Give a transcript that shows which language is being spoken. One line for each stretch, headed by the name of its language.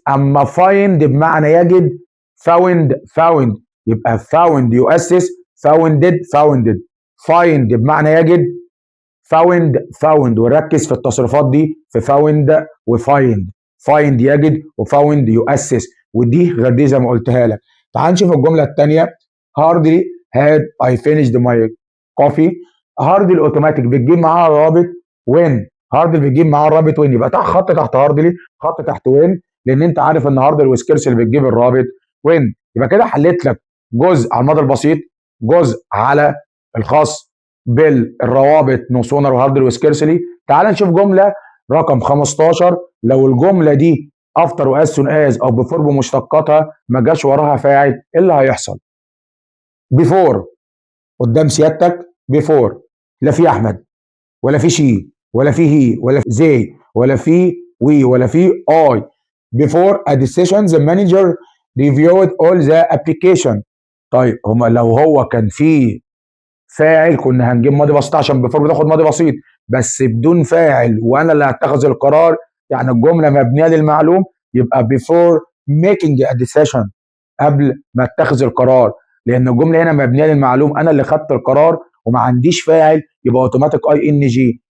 Arabic: اما find بمعنى يجد. found يبقى found يؤسس founded find بمعنى يجد found ونركز في التصريفات دي في found وfind. find يجد وfound يؤسس، ودي غير دي زي ما قلتها لك. تعال نشوف الجمله الثانيه.
English: hardly had I finished my coffee.
Arabic: hardly الاوتوماتيك بتجيب معاها رابط when. hardly بتجيب معاها رابط when، يبقى تحت خط تحت hardly خط تحت when، لان انت عارف ان hardly وسكيرس اللي بتجيب الرابط when. يبقى كده حليت لك جزء على المدى البسيط، جزء على الخاص بالروابط نو سونر وهاردل وسكيرسلي. تعال نشوف جمله رقم 15. لو الجمله دي افتر واز سون از او بيفور بمشتقاتها ما جاش وراها فاعل، ايه اللي هيحصل؟ بيفور قدام سيادتك بيفور، لا في احمد ولا في شي ولا في هي ولا في زي ولا في وي ولا في اي.
English: before a decision the manager reviewed all the application.
Arabic: طيب هما لو هو كان في فاعل كنا هنجيب ماضي بسيط عشان بيفور بتاخد ماضي بسيط، بس بدون فاعل وانا اللي هتخذ القرار، يعني الجمله مبنيه للمعلوم، يبقى
English: before making a decision
Arabic: قبل ما اتخذ القرار، لان الجمله هنا مبنيه للمعلوم انا اللي خدت القرار وما عنديش فاعل، يبقى اوتوماتيك اي ان جي.